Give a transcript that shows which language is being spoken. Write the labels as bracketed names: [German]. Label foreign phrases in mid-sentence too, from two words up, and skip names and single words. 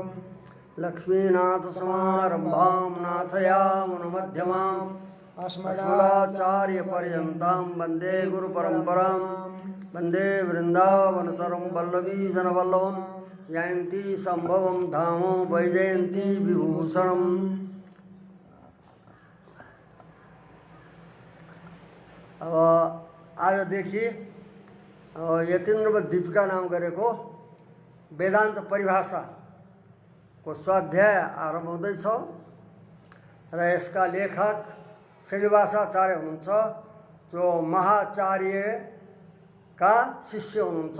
[Sanskrit] लक्ष्मीनाथसमारम्भां नाथयामुनमध्यमाम् अस्मदाचार्यपर्यन्तां वन्दे गुरुपरम्परां। वन्दे वृन्दावनचरं वल्लवीजनवल्लभं जयन्ती संभवं धाम वैजयन्ती विभूषणम्। [Nepali] अब आज देखिए यतीन्द्र दीपिका नाम गरेको वेदान्त परिभाषा को स्वाध्याय आरम्भ हुँदैछ र यसका लेखक श्रीनिवासाचार्य हुनुहुन्छ, जो महाचार्यका शिष्य हुनुहुन्छ।